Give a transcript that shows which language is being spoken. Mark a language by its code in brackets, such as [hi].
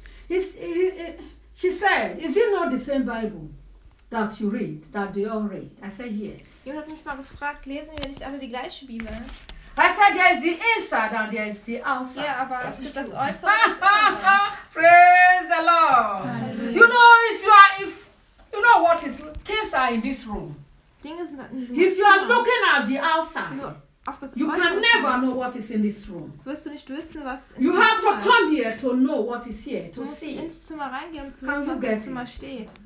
[en] She said, is it not the same Bible that you read, that they all read? I said, yes. [de] Jemand hat mich mal gefragt, lesen wir nicht alle die gleiche Bibel? [en] I said, there is the inside and there is the outside. [de] Yeah, aber es gibt das Äußere. [en] Praise the Lord. Hallelujah. You know, if you know what is things are in this room. [de] Ding ist in [en] if you are looking at the outside, you can never know what is in this room. [de] Wirst du nicht wissen, was in [en] you have to come here to know what is here, to see. [de] Ins Zimmer reingehen, um zu wissen, was im Zimmer steht.